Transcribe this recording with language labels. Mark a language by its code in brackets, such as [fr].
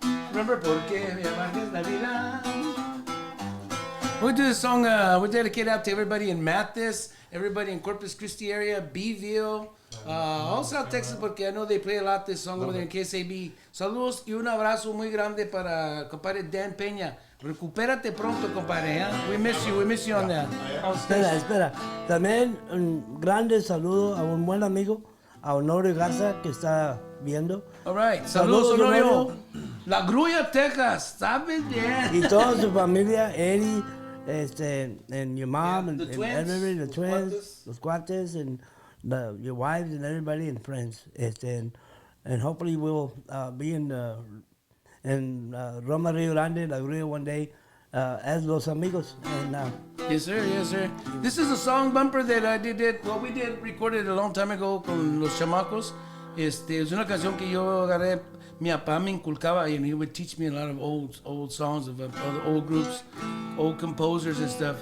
[es] Remember, porque me amargas la vida. [en] We'll do this song, we dedicate out to everybody in Mathis, everybody in Corpus Christi area, Beeville, all South Texas, [es] porque [en] I know they play a lot this song over there in KSAB. [es] Saludos y un abrazo muy grande para compadre Dan Peña. Recupérate pronto, compadre. ¿Eh? [en] We miss you on that. [es] Espera. También un grande saludo a un buen amigo, a Honorio Garza, que está viendo. All right, saludos, Saludos, Honorio. Honorio. La Grulla, Texas, ¿sabes bien? Y toda su familia, Eddie, [en] and your mom, Yeah, and, the and twins, everybody, the los twins, [es] cuates. los cuates, [en] and your wives, and everybody, and friends. And hopefully we'll be in Roma Rio Grande, La Grulla one day, as Los Amigos. And Yes, sir. Yes, sir. This is a song bumper that I recorded a long time ago con Los Chamacos. [es] Es una canción que yo agarré. Mi papá me inculcaba, [en] and he would teach me a lot of old songs of other old groups, old composers and stuff.